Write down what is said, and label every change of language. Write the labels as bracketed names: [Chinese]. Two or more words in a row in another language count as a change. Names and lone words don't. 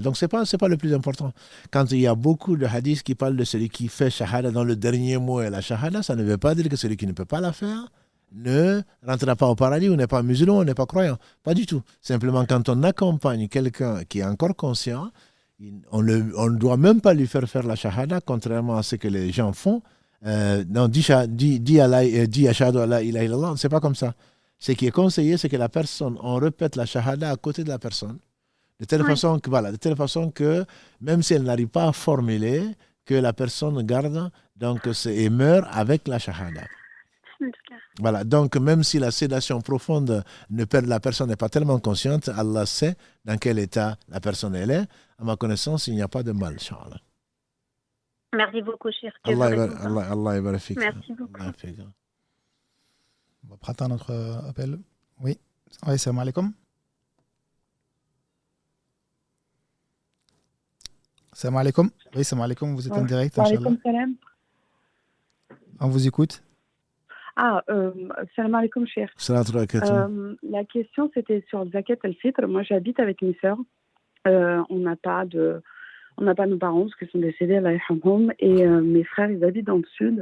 [French] Donc, ce n'est pas le plus important. Quand il y a beaucoup de hadiths qui parlent de celui qui fait shahada dans le dernier mot et la shahada, ça ne veut pas dire que celui qui ne peut pas la faire ne rentrera pas au paradis ou n'est pas musulman ou n'est pas croyant. Pas du tout. Simplement, quand on accompagne quelqu'un qui est encore conscient, on ne doit même pas lui faire la shahada, contrairement à ce que les gens font. Non, dis [Arabic] أشهد أن لا إله إلا الله, [French] c'est pas comme ça. Ce qui est conseillé, c'est que la personne, on répète la shahada à côté de la personne, de telle façon que même si elle n'arrive pas à formuler, que la personne garde et meurt avec la shahada. Voilà, donc même si la sédation profonde, la personne n'est pas tellement consciente, Allah sait dans quel état la personne elle est. À ma connaissance, il n'y a pas de mal, Inch'Allah. Merci beaucoup, cher. Allah est Merci beaucoup. On va va prendre notre appel. Oui, [Arabic] سلام عليكم. سلام عليكم. [French] Oui, [Arabic] سلام عليكم, [French] vous êtes en direct. [Arabic] عليكم سلام. [French] On vous écoute. [Arabic] سلام عليكم, cher. [French] La question, c'était sur [Arabic] زكاة الفطر. [French] Moi, j'habite avec mes sœurs. On n'a pas nos parents parce qu'ils sont décédés, [Arabic] الله يرحمهم, [French] et mes frères, ils habitent dans le sud.